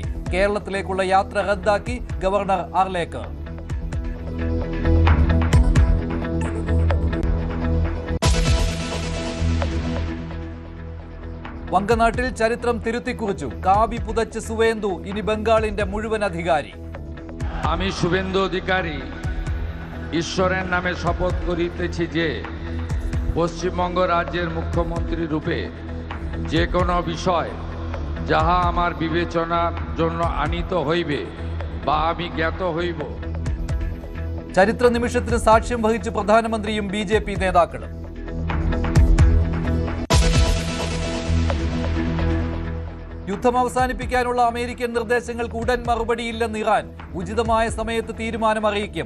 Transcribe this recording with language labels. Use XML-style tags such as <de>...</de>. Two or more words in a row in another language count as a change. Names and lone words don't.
<ml>കേരളത്തിലേക്കുള്ള യാത്ര റദ്ദാക്കി ഗവർണർ ആർലേക്കർ. വങ്കനാട്ടിൽ ചരിത്രം തിരുത്തിക്കുറിച്ചു. കാവി പുതച്ച് സുവേന്ദു ഇനി ബംഗാളിന്റെ മുഴുവൻ അധികാരി.</ml> <bn>আমি শুভেন্দু অধিকারী ঈশ্বরের নামে শপথ করিতেছি যে পশ্চিমবঙ্গ রাজ্যের মুখ্যমন্ত্রী রূপে যে কোনো বিষয় যাহা আমার বিবেচনার জন্য আনিত হইবে বা আমি জ্ঞাত হইব.</bn> <ml>ചരിത്ര നിമിഷത്തിന് സാക്ഷ്യം വഹിച്ച് പ്രധാനമന്ത്രിയും BJP നേതാക്കളും. യുദ്ധം അവസാനിപ്പിക്കാനുള്ള അമേരിക്കൻ നിർദ്ദേശങ്ങൾക്ക് ഉടൻ മറുപടിയില്ലെന്ന് ഇറാൻ. ഉചിതമായ സമയത്ത് തീരുമാനം അറിയിക്കും.</ml>